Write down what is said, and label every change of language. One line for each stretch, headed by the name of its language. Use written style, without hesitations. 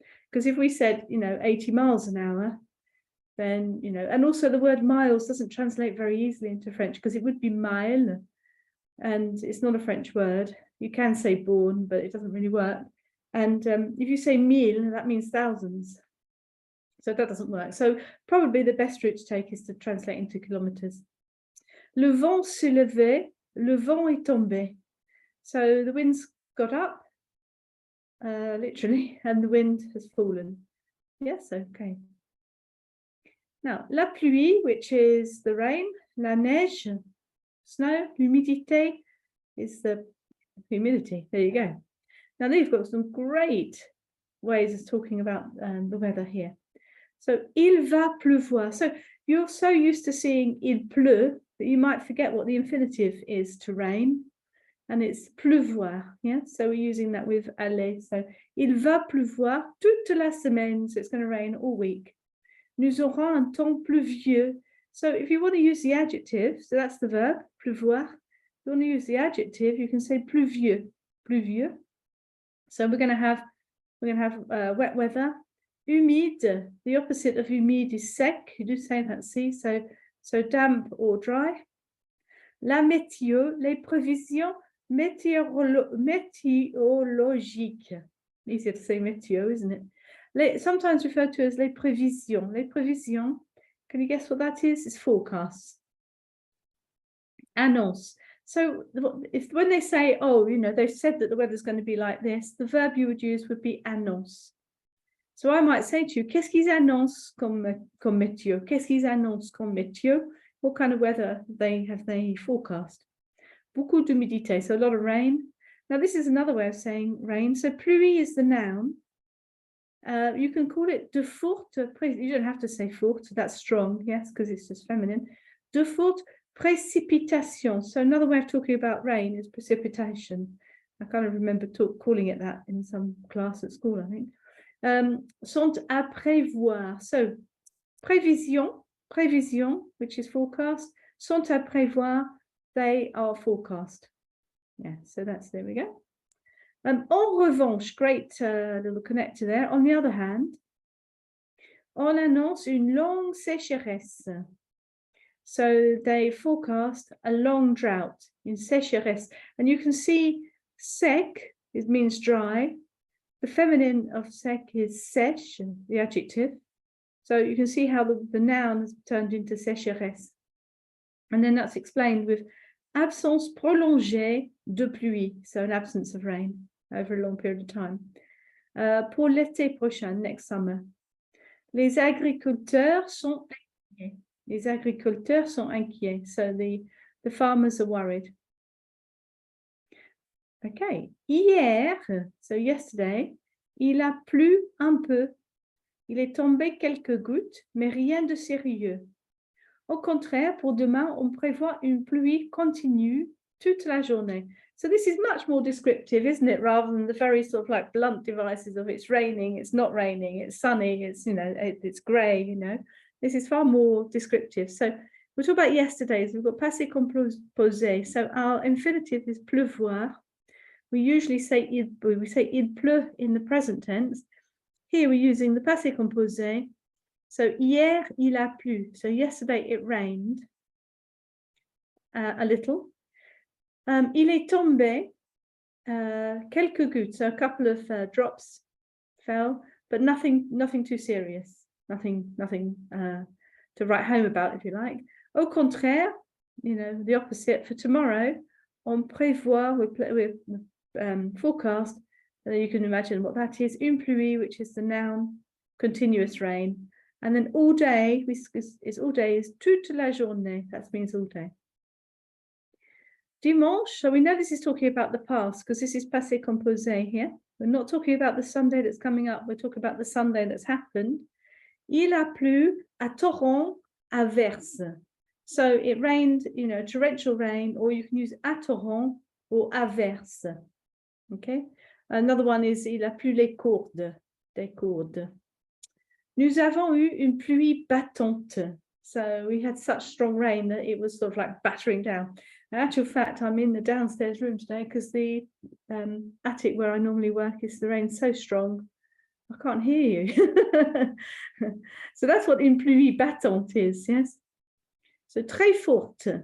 English: Because if we said, 80 miles an hour, then, and also the word miles doesn't translate very easily into French because it would be mile, and it's not a French word. You can say born, but it doesn't really work. And if you say mille, that means thousands. So that doesn't work. So probably the best route to take is to translate into kilometers.
French: Le vent s'est levé, le vent est tombé.
English: So the wind's got up, literally, and the wind has fallen. Yes, okay. Now, la pluie, which is the rain, la neige, snow, l'humidité is the humidity. There you go. Now, they've got some great ways of talking about the weather here. So,
French: il va pleuvoir.
English: So, you're so used to seeing
French: il pleut
English: that you might forget what the infinitive is to rain. And it's pleuvoir, yeah? So we're using that with aller.
French: So, il va pleuvoir toute la semaine.
English: So it's going to rain all week.
French: Nous aurons un temps pluvieux.
English: So if you want to use the adjective, so that's the verb, pleuvoir. If you want to use the adjective, you can say pluvieux, pluvieux. So we're going to have wet weather. Humide, the opposite of humide is sec. You do say that, see? So damp or dry.
French: La météo, les prévisions météorologiques.
English: Easier to say météo, isn't it? Sometimes referred to as
French: les prévisions. Les prévisions,
English: can you guess what that is? It's forecasts. Annonce. So when they say, oh, you know, they've said that the weather's going to be like this, the verb you would use would be annonce. So I might say to you,
French: qu'est-ce qu'ils annoncent comme météo? Qu'est-ce qu'ils annoncent comme météo?
English: What kind of weather have they forecast?
French: Beaucoup d'humidité,
English: so a lot of rain. Now this is another way of saying rain. So pluie is the noun. You can call it
French: de forte,
English: you don't have to say forte, that's strong, yes, because it's just feminine.
French: De forte précipitation.
English: So another way of talking about rain is precipitation. I kind of remember calling it that in some class at school, I think.
French: Sont à prévoir.
English: So prévision, which is forecast.
French: Sont à prévoir,
English: they are forecast. Yeah, so there we go.
French: En revanche,
English: great little connector there. On the other hand,
French: on annonce une longue sécheresse.
English: So they forecast a long drought,
French: une sécheresse.
English: And you can see sec, it means dry. The feminine of sec is sèche, the adjective. So you can see how the noun has turned into sécheresse. And then that's explained with
French: absence prolongée de pluie,
English: so an absence of rain over a long period of time.
French: Pour l'été prochain,
English: next summer.
French: Les agriculteurs sont inquiets. Les agriculteurs sont inquiets.
English: So the farmers are worried.
French: Okay. Hier,
English: so yesterday,
French: il a plu un peu. Il est tombé quelques gouttes, mais rien de sérieux. Au contraire, pour demain, on prévoit une pluie continue toute la journée.
English: So this is much more descriptive, isn't it? Rather than the very sort of like blunt devices of it's raining, it's not raining, it's sunny, it's, you know, it's grey, you know. This is far more descriptive. So we'll talk about yesterday's. We've got passé composé. So our infinitive is pleuvoir. We usually say
French: il pleut
English: in the present tense. Here we're using the passé composé. So
French: hier il a plu.
English: So yesterday it rained a little.
French: Il est tombé quelques gouttes.
English: So a couple of drops fell, but nothing too serious. Nothing to write home about, if you like.
French: Au contraire,
English: you know, the opposite for tomorrow.
French: On prévoit,
English: we forecast. You can imagine what that is. Une pluie, which is the noun, continuous rain. And then all day is
French: toute la journée.
English: That means all day. Dimanche, so we know this is talking about the past because this is passé composé here. We're not talking about the Sunday that's coming up. We're talking about the Sunday that's happened.
French: Il a plu à torrent averse.
English: So it rained, you know, torrential rain, or you can use à torrent or averse. Okay. Another one is
French: il a plu les courdes, des courdes. Nous avons eu une pluie battante.
English: So we had such strong rain that it was sort of like battering down. In actual fact, I'm in the downstairs room today because the attic where I normally work is the rain so strong, I can't hear you. So that's what une pluie battante is, yes? So
French: très forte.